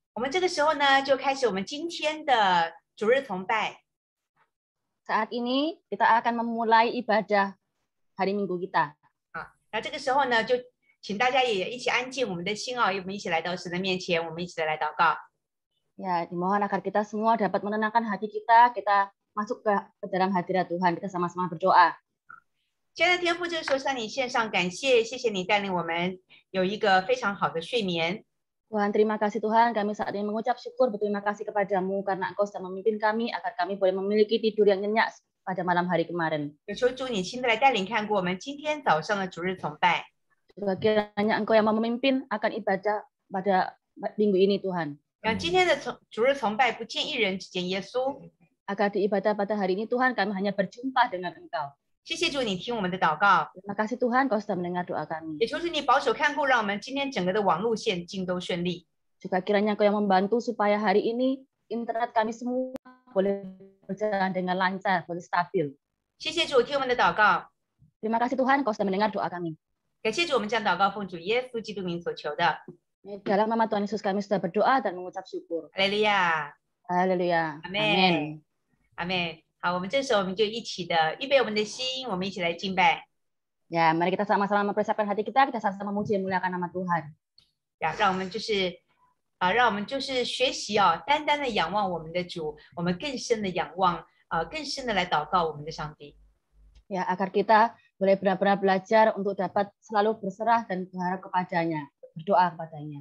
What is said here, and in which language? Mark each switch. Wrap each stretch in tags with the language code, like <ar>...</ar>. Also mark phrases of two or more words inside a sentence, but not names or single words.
<zh>这个时候呢，就开始我们今天的主日崇拜。</zh> <id>Saat ini kita akan memulai ibadah hari Minggu kita.</id> <zh>那这个时候呢，就请大家也一起安静我们的心我们一起来到神的面前，我们一起来祷告。</zh> <id>Ya, dimohon agar kita semua dapat menenangkan hati kita, kita masuk ke dalam hadirat Tuhan, kita sama-sama berdoa.</id> <zh>亲爱的天父，这个时候向你献上感谢，谢谢你带领我们有一个非常好的睡眠。</zh> <id>Tuhan, terima kasih Tuhan, kami saat ini mengucap syukur, berterima kasih kepadamu karena Engkau sudah memimpin kami agar kami boleh memiliki tidur yang nyenyak pada malam hari kemarin.</id> <zh>求主你亲自来带领看过我们今天早上的主日崇拜。</zh> <id>Kiranya Engkau yang memimpin akan ibadah pada minggu ini Tuhan.</id> <zh>让今天的主日崇拜不见一人，只见耶稣。</zh> <id>Agar di ibadah pada hari ini Tuhan, kami hanya berjumpa dengan Engkau.</id> <zh>谢谢主，你听我们的祷告。</zh> <id>Terima kasih Tuhan, Kau sudah mendengar doa kami.</id> <zh>也求主你保守看顾，让我们今天整个的网路线尽都顺利。</zh> <id>Juga kiranya Kau yang membantu supaya hari ini internet kami semua boleh berjalan dengan lancar, boleh stabil.</id> <zh>谢谢主，听我们的祷告。</zh> <id>Terima kasih Tuhan, Kau sudah mendengar doa kami.</id> <zh>感谢主，我们将祷告奉主耶稣基督名所求的。</zh> <id>Dalam nama Tuhan Yesus kami sudah berdoa dan mengucap syukur.</id> <zh>哈利路亚，</zh> <id>Haleluya. Amin. 阿门。</id> <zh>好，我们这时候我们就一起的预备我们的心，我们一起来敬拜。</zh> <id>Ya, mari kita sama-sama mempersiapkan hati kita sama-sama memuji dan memuliakan nama Tuhan.</id> <zh>呀，让我们就是学习单单的仰望我们的主，我们更深的仰望更深的来祷告我们的上帝。</zh> <id>Ya, agar kita boleh benar-benar belajar untuk dapat selalu berserah dan berharap kepadanya, berdoa kepadanya.</id>